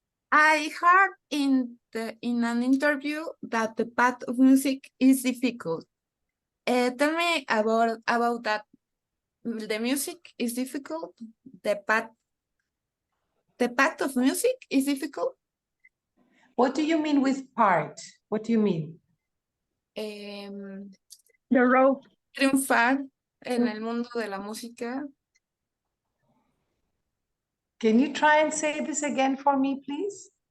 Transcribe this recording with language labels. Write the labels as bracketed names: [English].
[English] I heard in an interview that the path of music is difficult. Tell me about that. The music is difficult. The path of music is difficult. What do you mean with part? What do you mean? The road. [Spanish] Triunfar en el mundo de la música. [English] Can you try and say this again for me, please?